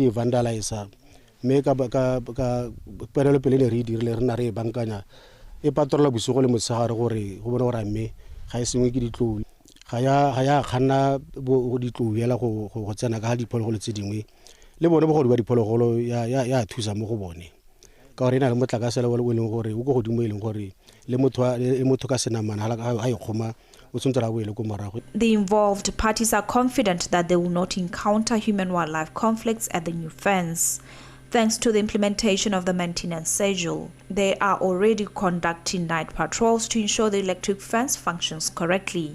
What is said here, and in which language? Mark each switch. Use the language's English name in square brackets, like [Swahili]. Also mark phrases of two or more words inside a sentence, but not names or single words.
[Tswana] di vandalize me ka perelo pele le re dirile re na re bankanya e patrola bosigo le motsagare gore go bona gore mme ga e sengwe ke ditlou ga ya khanna go ditlou yela go tsena ka diphologolo tse dingwe le bone bogodi ba diphologolo ya thusa mo go bone ka gore ena le motlakase le o leng gore o go godimo e leng gore le motho ka senamana ha e khoma. [English] The involved parties are confident that they will not encounter human-wildlife conflicts at the new fence. Thanks to the implementation of the maintenance schedule, they are already conducting night patrols to ensure the electric fence functions correctly.